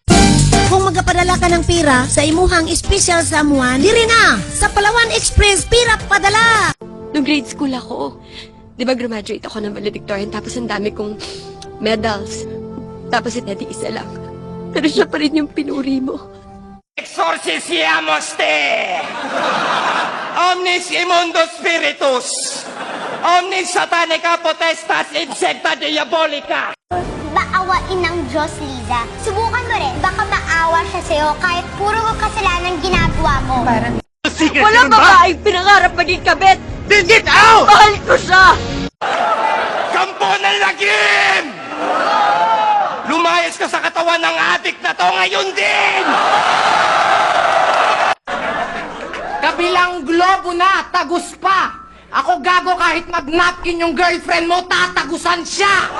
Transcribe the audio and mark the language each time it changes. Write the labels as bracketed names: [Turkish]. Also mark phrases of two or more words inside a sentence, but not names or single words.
[Hiligaynon] Kung magapadala ka ng pira sa imuhang [English] special someone, [Hiligaynon] diri na! Sa Palawan Express, pira padala! [Filipino] Nung [English] grade school [Filipino] ako, di ba graduate ako ng valedictorian tapos ang dami kong medals. Tapos si Teddy isa lang. Pero siya pa rin yung pinuri mo. [Latin] Exorcisiamos te! Omnis immundo spiritus! Omnis satanica potestas insecta diabolica! [Filipino] Maawain ng Diyos, Liza. Subukan mo rin. Baka maawa siya sa'yo kahit puro kasalanan ginagawa mo. Walang babaeng pinangarap maging kabet! [English] Then get out! [Filipino] Mahal ko siya! Kampo ng lagim! Lumayas ka sa katawan ng adik na to ngayon din! Kabilang globo na, tagus pa. Ako gago kahit mag-napkin yung girlfriend mo, tatagusan siya.